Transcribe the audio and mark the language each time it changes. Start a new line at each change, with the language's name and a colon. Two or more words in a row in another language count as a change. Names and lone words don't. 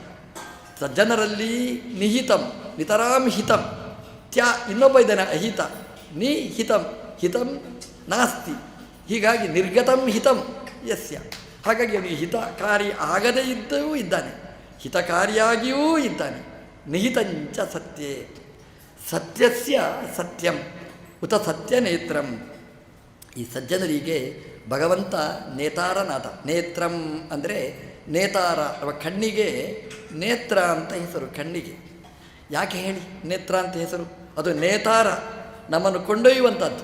Sanskrit: ಸಜ್ಜನರಲ್ಲಿ ನಿಹಿತಂ ನಿತರಾಂ ಹಿತಂ,
Kannada: ತ್ಯ ಇನ್ನೊಬ್ಬ ಇದ್ದಾನೆ ಅಹಿತ,
Sanskrit: ನಿಹಿತಂ ಹಿತಂ ನಾಸ್ತಿ. ಹೀಗಾಗಿ ನಿರ್ಗತಂ ಹಿತಂ ಯಸ್ಯ.
Kannada: ಹಾಗಾಗಿ ಅವನಿಗೆ ಹಿತಕಾರಿ ಆಗದೇ ಇದ್ದೂ ಇದ್ದಾನೆ, ಹಿತಕಾರಿಯಾಗಿಯೂ ಇದ್ದಾನೆ.
Sanskrit: ನಿಹಿತಂಚ ಸತ್ಯೇ, ಸತ್ಯಸ್ಯ ಸತ್ಯಂ ಉತ ಸತ್ಯ ನೇತ್ರಂ.
Kannada: ಈ ಸಜ್ಜನರಿಗೆ ಭಗವಂತ ನೇತಾರನಾದ. ನೇತ್ರಂ ಅಂದರೆ ನೇತಾರ, ಅಥವಾ ಕಣ್ಣಿಗೆ ನೇತ್ರ ಅಂತ ಹೆಸರು. ಕಣ್ಣಿಗೆ ಯಾಕೆ ಹೇಳಿ ನೇತ್ರ ಅಂತ ಹೆಸರು? ಅದು ನೇತಾರ, ನಮ್ಮನ್ನು ಕೊಂಡೊಯ್ಯುವಂಥದ್ದು.